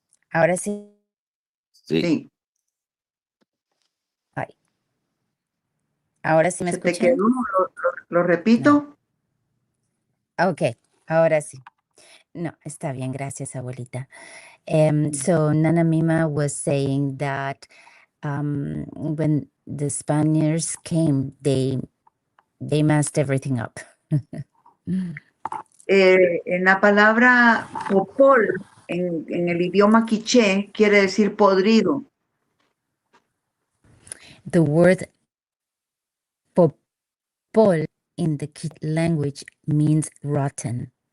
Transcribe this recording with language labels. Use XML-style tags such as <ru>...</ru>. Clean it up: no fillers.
<es>Ahora sí. Sí. Ay. Ahora sí me ¿Se te escuchan. quedó? ¿Lo repito? No. Ok, ahora sí. No, está bien, gracias, abuelita.</es> <en>So Nana Mima was saying that when the Spaniards came, they messed everything up.</en> <es>En la palabra popol, en el idioma quiché, quiere decir podrido.</es> <en>The word popol in the Kit language means rotten.</en>